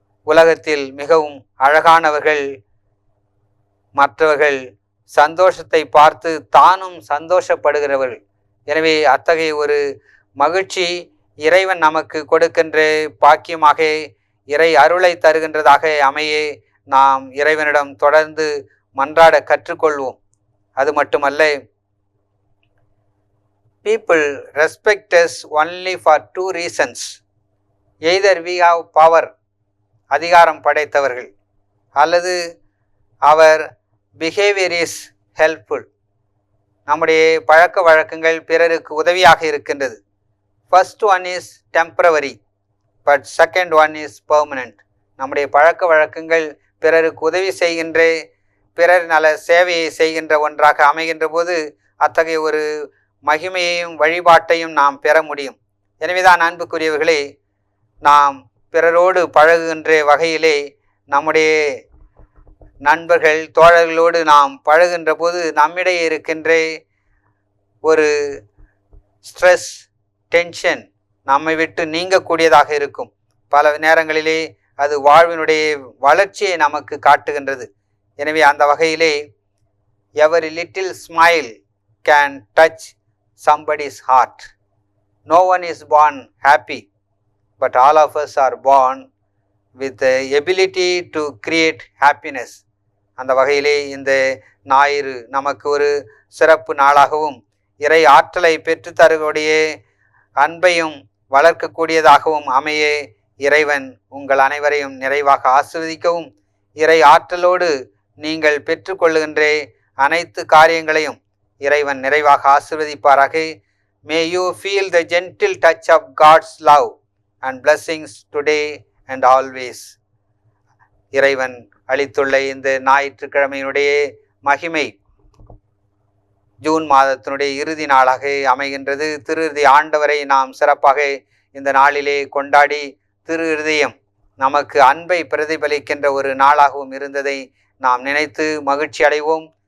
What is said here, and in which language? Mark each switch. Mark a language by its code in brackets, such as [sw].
[ta] உலகத்தில் மிகவும் அழகானவர்கள், மற்றவர்கள் சந்தோஷத்தை பார்த்து தானும் சந்தோஷப்படுகிறவர்கள். எனவே அத்தகைய ஒரு மகிழ்ச்சி இறைவன் நமக்கு கொடுக்கின்ற பாக்கியமாக, இறை அருளை தருகின்றதாக அமைய நாம் இறைவனிடம் தொடர்ந்து மன்றாட கற்றுக்கொள்வோம். அது மட்டுமல்ல, [en] people respect us only for two reasons. either we have power, [ta] அதிகாரம் படைத்தவர்கள், அல்லது [en] our behavior is helpful, [ta] நம்முடைய பழக்க வழக்கங்கள் பிறருக்கு உதவியாக இருக்கின்றது. [en] first one is temporary but second one is permanent. [ta] நம்முடைய பழக்க வழக்கங்கள் பிறருக்கு உதவி செய்கின்ற, பிறர் நல சேவையை செய்கின்ற ஒன்றாக அமைகின்ற போது அத்தகைய ஒரு மகிமையையும் வழிபாட்டையும் நாம் பெற முடியும். எனவேதான் அன்புக்குரியவர்களே, நாம் பிறரோடு பழகுகின்ற வகையிலே நம்முடைய நண்பர்கள், தோழர்களோடு நாம் பழகுகின்ற போது நம்மிடையே இருக்கின்ற ஒரு ஸ்ட்ரெஸ், டென்ஷன் நம்மை விட்டு நீங்கக்கூடியதாக இருக்கும். பல நேரங்களிலே அது வாழ்வினுடைய வளர்ச்சியை நமக்கு காட்டுகின்றது. எனவே அந்த வகையிலே [en] every little smile can touch somebody's heart. No one is born happy, but all of us are born with the ability to create happiness. [ta] அந்த வகையிலே இந்த ஞாயிறு நமக்கு ஒரு சிறப்பு நாளாகவும், இறை ஆற்றலை பெற்றுத்தரக்கூடிய அன்பையும் வளர்க்கக்கூடியதாகவும் அமைய இறைவன் உங்கள் அனைவரையும் நிறைவாக ஆசீர்வதிக்கவும், இறை ஆற்றலோடு நீங்கள் பெற்றுக்கொள்ளுகின்ற அனைத்து காரியங்களையும் இறைவன் நிறைவாக ஆசீர்வதிப்பாராக. [en] May you feel the gentle touch of God's love and blessings today and always. [ta] இறைவன் அளித்துள்ள இந்த ஞாயிற்றுக்கிழமையினுடைய மகிமை ஜூன் மாதத்தினுடைய இறுதி நாளாக அமைகின்றது. திரு இருதய ஆண்டவரை நாம் சிறப்பாக இந்த நாளிலே கொண்டாடி, திரு இருதயம் நமக்கு அன்பை பிரதிபலிக்கின்ற ஒரு நாளாகவும் இருந்ததை நாம் நினைத்து மகிழ்ச்சி அடைவோம்.